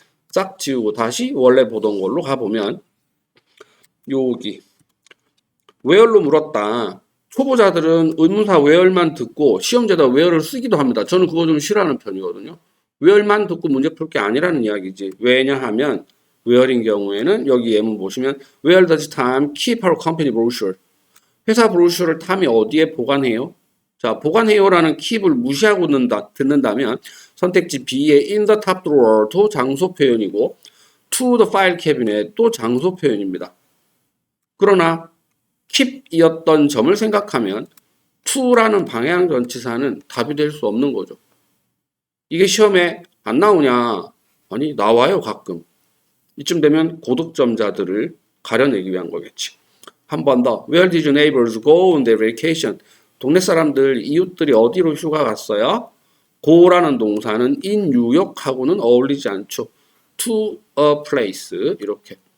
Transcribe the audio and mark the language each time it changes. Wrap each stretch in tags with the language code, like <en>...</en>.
<ko>싹 지우고 다시 원래 보던 걸로 가보면 여기 where로 물었다. 초보자들은 의문사 where만 듣고 시험제다 where를 쓰기도 합니다. 저는 그거 좀 싫어하는 편이거든요. where만 듣고 문제 풀 게 아니라는 이야기지. 왜냐하면 where인 경우에는 여기 예문 보시면</ko> <en>where does Tom keep our company brochure?</en> <ko>회사 브로셔를 탐이 어디에 보관해요? 자, 보관해요라는 keep을 무시하고 듣는다면 선택지 B의</ko> <en>in the top drawer</en> <ko>도 장소 표현이고</ko> <en>to the file cabinet</en> <ko>도 장소 표현입니다. 그러나 keep이었던 점을 생각하면 to라는 방향 전치사는 답이 될 수 없는 거죠. 이게 시험에 안 나오냐? 아니, 나와요, 가끔. 이쯤 되면 고득점자들을 가려내기 위한 거겠지. 한 번 더.</ko> <en>Where did your neighbors go on their vacation?</en> <ko>동네 사람들, 이웃들이 어디로 휴가 갔어요? go라는 동사는 in 뉴욕하고는 어울리지 않죠.</ko> <en>to a place</en> <ko>이렇게.</ko>